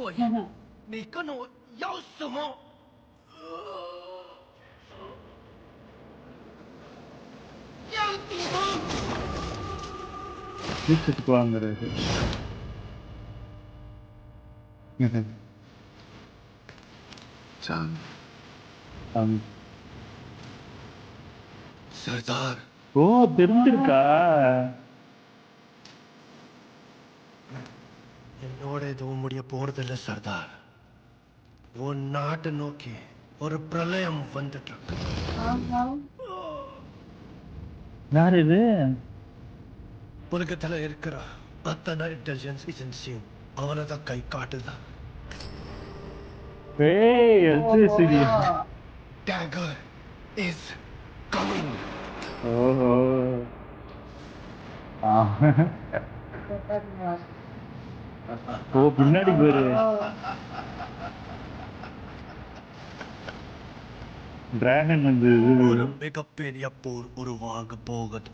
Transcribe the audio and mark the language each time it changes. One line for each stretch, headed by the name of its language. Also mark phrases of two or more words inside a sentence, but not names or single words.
Chinese: 你跟我要什么？要你吗？
Tamil: வீட்டுக்கு வாங்குறது. சர்தார். ஓ தெரிஞ்சிருக்கா? என்னோட எதுவும் முடிய போறதில்ல சர்தார். உன் நாட்டை நோக்கி ஒரு பிரளயம் வந்துட்டு இருக்கு. யார் இது? உலகத்துல இருக்கிற அத்தனை
English: intelligence agency
Tamil: அவனை தான் கை காட்டுதா.
English: Dagger is coming.
Tamil: ஓஹோ. ஓ பின்னாடி பேரு டிராகன் வந்து ஒரு மிகப்பெரிய போர் உருவாக போகுது.